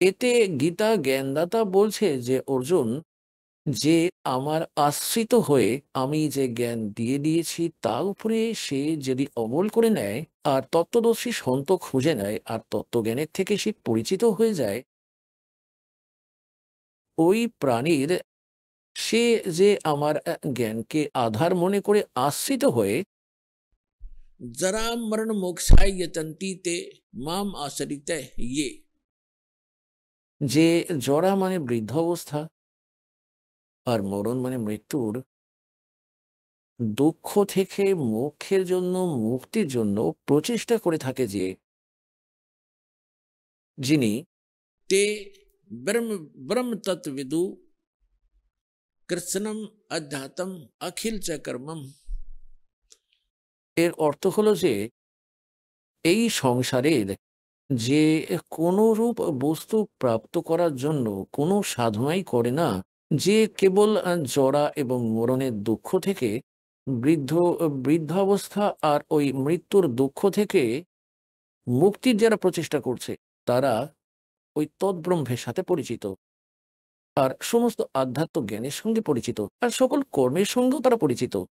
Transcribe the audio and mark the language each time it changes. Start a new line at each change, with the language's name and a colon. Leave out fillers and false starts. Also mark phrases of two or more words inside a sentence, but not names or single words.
Bangla: এতে গীতা জ্ঞানদাতা বলছে যে অর্জুন, যে আমার আশ্রিত হয়ে আমি যে জ্ঞান দিয়ে দিয়েছি তার উপরে সে যদি অমল করে নেয় আর তত্ত্বদর্শী সন্ত খুঁজে নেয় আর তত্ত্বজ্ঞানের থেকে সে পরিচিত হয়ে যায়, ওই প্রাণীর সে যে আমার জ্ঞানকে আধার মনে করে আশ্রিত হয়ে
Sanskrit: जरा मरण मोक्षाय यतन्ति ते माम आश्रित ये,
Bangla: যে জরা মানে বৃদ্ধ অবস্থা আর মরণ মানে মৃত্যুর দুঃখ থেকে মোক্ষের জন্য, মুক্তির জন্য প্রচেষ্টা করে থাকে, যে যিনি
Sanskrit: ते ब्रह्म ब्रह्म तत्विदु कृत्स्नम अध्यात्म अखिल च कर्मम।
Bangla: এর অর্থ হলো যে এই সংসারের যে কোনো রূপ বস্তু প্রাপ্ত করার জন্য কোনো সাধনাই করে না, যে কেবল জরা এবং মরণের দুঃখ থেকে, বৃদ্ধাবস্থা আর ওই মৃত্যুর দুঃখ থেকে মুক্তির যারা প্রচেষ্টা করছে তারা ওই তদ্ব্রহ্মের সাথে পরিচিত আর সমস্ত আধ্যাত্ম জ্ঞানের সঙ্গে পরিচিত আর সকল কর্মের সঙ্গেও তারা পরিচিত।